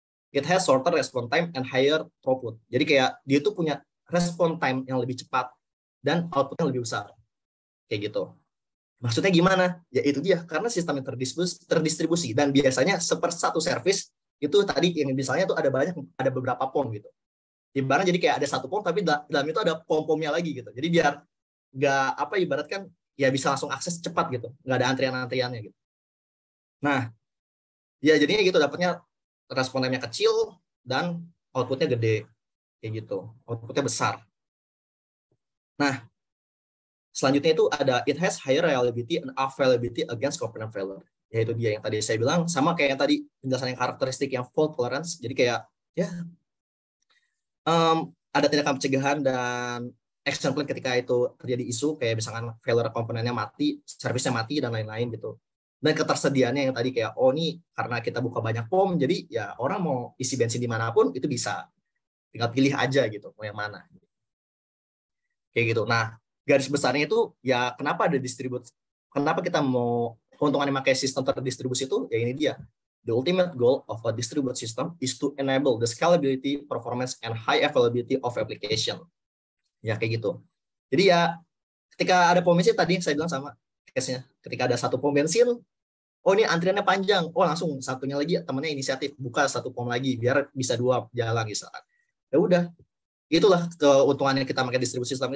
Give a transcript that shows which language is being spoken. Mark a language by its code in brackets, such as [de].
[en] It has shorter response time and higher throughput. [id] Jadi kayak dia tuh punya response time yang lebih cepat dan outputnya lebih besar. Kayak gitu. Maksudnya gimana? Ya itu dia, karena sistem yang terdistribusi dan biasanya sepersatu service itu tadi yang misalnya tuh ada beberapa pom gitu. Ibaratnya jadi kayak ada satu pom tapi dalam itu ada pom-pomnya lagi gitu. Jadi biar nggak ibarat kan ya bisa langsung akses cepat gitu, nggak ada antrian-antriannya gitu. Nah, ya jadinya gitu, dapatnya respon time-nya kecil dan outputnya gede kayak gitu, outputnya besar. Nah, selanjutnya itu ada [en] it has higher reliability and availability against component failure. [id] Yaitu dia yang tadi saya bilang, sama kayak yang tadi penjelasan yang karakteristik yang fault tolerance. Jadi kayak ya ada tindakan pencegahan dan action plan ketika itu terjadi isu, kayak misalkan failure komponennya mati, servisnya mati dan lain-lain gitu. Dan ketersediaannya yang tadi kayak ini karena kita buka banyak pom, jadi ya orang mau isi bensin dimanapun itu bisa, tinggal pilih aja gitu mau yang mana kayak gitu. Nah, garis besarnya itu ya kenapa ada kenapa kita mau keuntungannya pakai sistem terdistribusi itu ya ini dia. [en] The ultimate goal of a distributed system is to enable the scalability, performance, and high availability of application. [id] Ya kayak gitu. Jadi ya ketika ada pom bensin tadi saya bilang sama case-nya, ketika ada satu pom bensin, oh ini antriannya panjang, oh langsung satunya lagi temannya inisiatif buka satu pom lagi biar bisa 2 jalan misalkan. Ya udah, itulah keuntungannya kita pakai distribusi sistem.